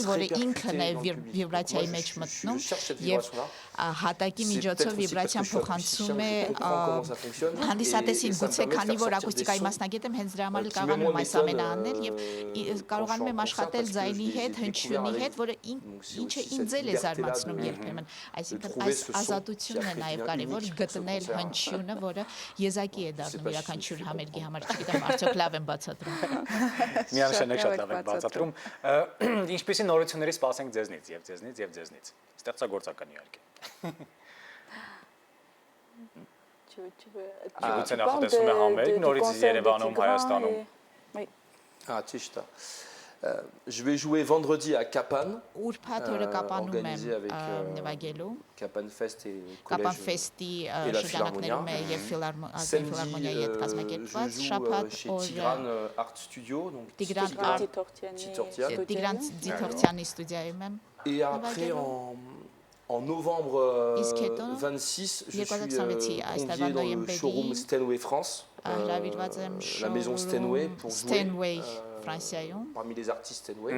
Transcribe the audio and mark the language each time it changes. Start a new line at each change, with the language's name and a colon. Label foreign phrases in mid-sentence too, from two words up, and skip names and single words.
Armenian: որը ինքն է վիբրացիայի մեջ մտնում եւ հատակի միջոցով վիբրացիան փոխանցում է հանդիսատեսին, գուցե քանի որ ակուստիկայի մասնագետ եմ, հենց դրա համար կարողանում եմ այս ամենը անել եւ կարողանում եմ աշխատել ձայնի հետ, հնչյունի հետ, որը ինչը ինձ էլ է զարմացնում երբեմն, այսինքն այս ազատությունն է նաեւ կարեւոր գտնել հնչյունը, որը եզակի է դառնում յուրաքանչյուր համերգի համար, չգիտեմ, արդյոք լավ եմ բացատրում։ Միանշանակ շատ լավ եք բացատրում։ Ինչպիսի նորությունների սպասենք ձեզնից եւ ձեզնից եւ ձեզնից։ Ստեղծագործական իհարկե։ Գուցե նախատեսում է համերգ նորից Երևանում, Հայաստանում։
French: Je vais jouer vendredi à Kapan, organisé avec Kapan Fest et la Philharmonie. Samedi, je joue chez Tigran Art Studio, donc et après en novembre 26, je suis convié dans le showroom Steinway France, la maison Steinway, pour jouer parmi les artistes Steinway.